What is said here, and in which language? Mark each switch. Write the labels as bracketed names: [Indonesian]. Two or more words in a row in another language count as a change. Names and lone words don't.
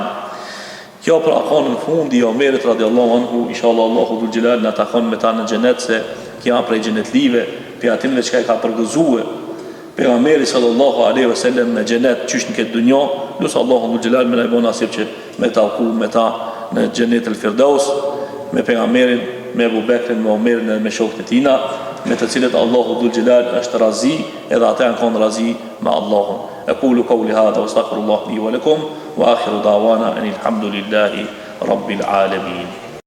[Albanian] Kjo pra konë në fundi i Omerit [Arabic] رضي الله عنه, [Albanian] inshallah [Arabic] الله ذو الجلال [Albanian] në takon me ta në xhenet, se kja prej xhenetlive, për atinve që ka i ka përgëzue pejgamberi [Arabic] صلى الله عليه وسلم [Albanian] me xhenet qysh në këtë dunjë, lusë [Arabic] الله ذو الجلال [Albanian] me na i bon nasib që me talku me ta në xhenet el Firdaus, me pejgamberin, me Abu Bekrin, me Omerin dhe me shokët e tina, me të cilët Allahu dhul Gjelal është razi, edhe ata janë konë razi me Allahun. [Arabic] أقول قولي هذا واستغفر الله لي ولكم وآخر دعوانا أن الحمد لله رب العالمين.